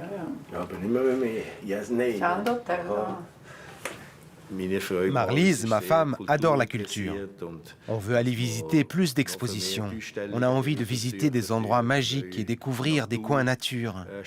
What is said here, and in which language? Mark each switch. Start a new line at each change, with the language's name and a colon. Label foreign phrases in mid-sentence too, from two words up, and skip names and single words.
German: Ja, aber nicht mehr für mich. Yes, nein.
Italian: Ciao, Dottor.
French: Marlise, ma femme, adore la culture. On veut aller visiter plus d'expositions. On a envie de visiter des endroits magiques et découvrir des coins nature.